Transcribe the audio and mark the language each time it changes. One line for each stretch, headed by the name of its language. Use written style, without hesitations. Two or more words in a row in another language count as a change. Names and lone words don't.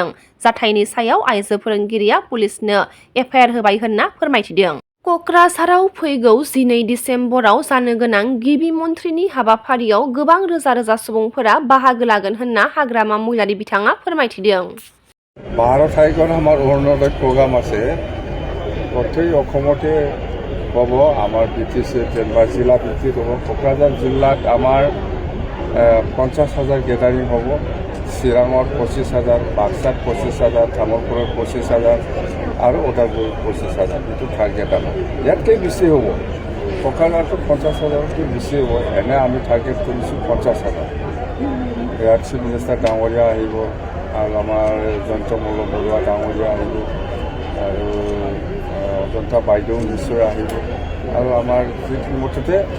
Bodo: जाथायनि सायाव आइजो फोरोंगिरिया पुलिसनो एफआइआर होबाय होनना फोरमायथिदों। क'क्राझाराव फैगौ 12 दिसेम्बराव जानो गोनां गिबि मन्थ्रिनि हाबाफारियाव गोबां रोजा रोजा सुबुंफोरा बाहागो लागोन होनना हाग्रामा महिलारि बिथाङा फोरमायथिदों।
Assamese: 12 तारिखত আমাৰ অৰুণোদয় প্ৰগ্ৰাম আছে গোটেই অসমতে হ'ব আমাৰ বিটিচি যেনিবা জিলা ভিত্তিত হ'ব কোকৰাঝাৰ জিলাত আমাৰ 50,000 গেদাৰিং হ'ব চিৰাঙত 25,000 বাক্সাত 25,000 তামোলপুৰত 25,000 আৰু ওদালগুৰিত 25,000 এইটো টাৰ্গেট আমাৰ ইয়াতকৈ বেছি হ'ব কোকৰাঝাৰটো 50,000তকৈ বেছি হ'ব এনে আমি টাৰ্গেট কৰিছোঁ 50,000 ইয়াত
English: chief minister
Assamese: ডাঙৰীয়া আহিব আৰু আমাৰ যন্ত্ৰমূল বৰুৱা ডাঙৰীয়া আহিব আৰু অজন্তা বাইদেউ নিশ্চয় আহিব আৰু আমাৰ মুঠতে